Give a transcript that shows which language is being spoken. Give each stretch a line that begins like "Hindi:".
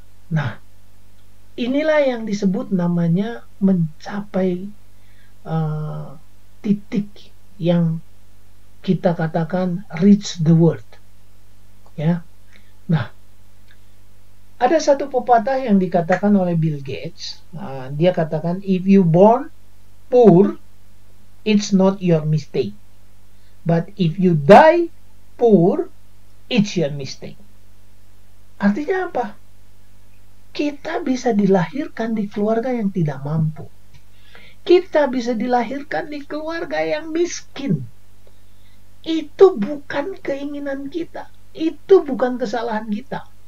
Indonesian: Nah, inilah yang disebut namanya mencapai titik yang kita katakan
English: reach the world.
Indonesian: Ya. Nah, ada satu pepatah yang dikatakan oleh Bill Gates. Dia katakan,
English: if you born poor, it's not your mistake. But if you die poor, it's your mistake.
Indonesian: Artinya apa? Kita bisa dilahirkan di keluarga yang tidak mampu. Kita bisa dilahirkan di keluarga yang miskin. Itu bukan keinginan kita. Itu bukan kesalahan kita.